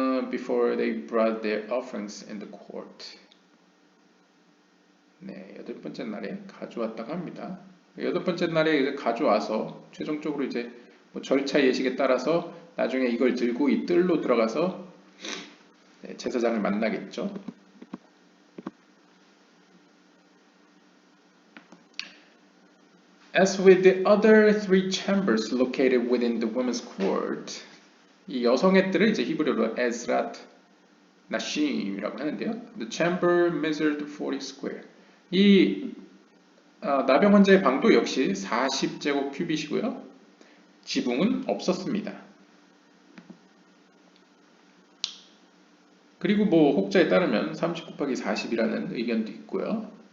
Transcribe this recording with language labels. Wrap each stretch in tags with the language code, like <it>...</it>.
<en>Before they brought their offerings in the court.</en> <ko>네, 8번째 날에 가져왔다고 합니다. 8번째 날에 이제 가져와서 최종적으로 이제 뭐 절차 예식에 따라서 나중에 이걸 들고 이 뜰로 들어가서 제사장을 만나겠죠.</ko> <en>As with the other three chambers located within the women's court,</en> <ko>이 여성의 뜰을 이제 히브리어로 에즈랏 나심이라고 하는데요.</ko> <en>The chamber measured 40 square.</en> <ko>이 나병 환자의 방도 역시 40제곱 큐빗이고요. 지붕은 없었습니다. 그리고 뭐 혹자에 따르면 30 곱하기 40이라는 의견도 있고요.</ko>